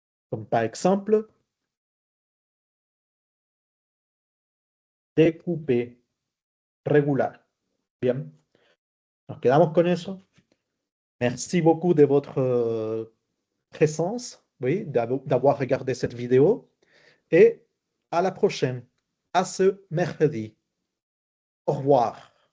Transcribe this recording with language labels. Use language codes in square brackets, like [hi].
[fr] Comme par exemple, découper, regular. [es] Bien, nos quedamos con eso. [fr] Merci beaucoup de votre présence, oui, d'avoir regardé cette vidéo. Et à la prochaine, à ce mercredi. Au revoir.